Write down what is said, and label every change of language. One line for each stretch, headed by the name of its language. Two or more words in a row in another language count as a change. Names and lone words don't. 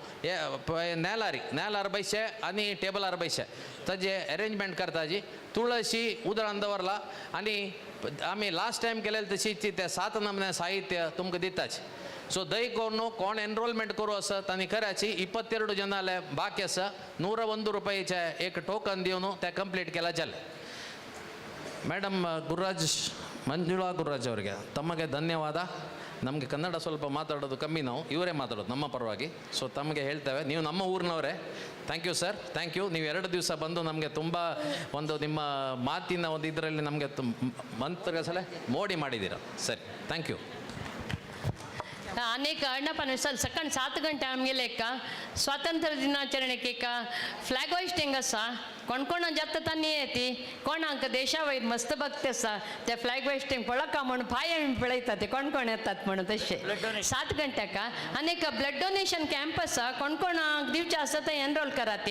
Konkani: हे नेलार बैसे आनी टेबलार बैसे ताजे अरेंजमेंट करता जी तुळशी उदळान दवरला आनी आमी
English: last time
Konkani: केलेले तशीच ते 7 नमुने साहित्य तुमकां दिताच सो दय करून कोण एनरोलमेंट करू आसा तांणी कराची 22 जनाले बाकी आसा 101 रुपयाचे एक टोकन दिवन ते कंप्लीट केला जाले
Kannada: ಮೇಡಮ್ ಮಂಜುಳಾ ಗುರುರಾಜ್ ಅವರಿಗೆ ತಮಗೆ ಧನ್ಯವಾದ ನಮಗೆ ಕನ್ನಡ ಸ್ವಲ್ಪ ಮಾತಾಡೋದು ಕಮ್ಮಿ ನಾವು ಇವರೇ ಮಾತಾಡೋದು ನಮ್ಮ ಪರವಾಗಿ ಸೊ ತಮಗೆ ಹೇಳ್ತೇವೆ ನೀವು ನಮ್ಮ ಊರಿನವರೇ
English: thank you sir thank you
Kannada: ನೀವು 2 ದಿವಸ ಬಂದು ನಮಗೆ ತುಂಬ ಒಂದು ನಿಮ್ಮ ಮಾತಿನ ಒಂದು ಇದರಲ್ಲಿ ನಮಗೆ ಮಂತ್ರಸಲೆ ಮೋಡಿ ಮಾಡಿದ್ದೀರಾ ಸರಿ
English: thank you
Konkani: अनेक अण्णापण सकाळी 7 गंटे आमगेले का स्वातंत्र्य दिनाचरणेक का
English: flag hoisting
Konkani: आसा कोण कोण जाता तांणी येती कोणाक देशा वयर मस्त भक्ती आसा ते
English: flag hoisting
Konkani: पळका म्हणून पांय पळयता ते कोण कोण येतात म्हणून तशे 7 गंट्याक आनीक
English: blood donation camp
Konkani: आसा कोण कोणाक दिवचे आसा ते एनरोल कराती